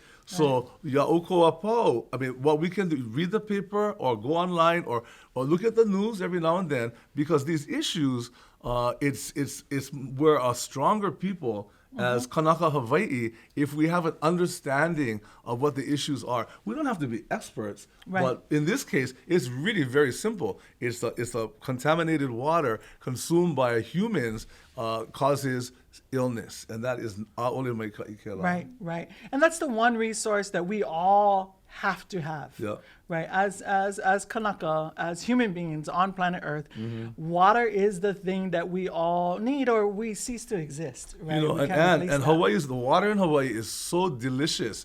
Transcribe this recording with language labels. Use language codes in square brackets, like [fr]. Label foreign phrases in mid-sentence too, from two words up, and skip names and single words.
[en] So [haw] ya'oko apau, [en] I mean, what we can do, read the paper or go online or look at the news every now and then, because these issues, we're a stronger people as Kanaka Hawaii if we have an understanding of what the issues are. We don't have to be experts, but in this case, it's really very simple. It's the contaminated water consumed by humans causes illness, and that is [haw] a'ole mai ka'ikela. [en] Right. And that's the one resource that we all have to have, right? As Kanaka, as human beings on planet Earth, water is the thing that we all need, or we cease to exist, right? And the water in Hawaii is so delicious.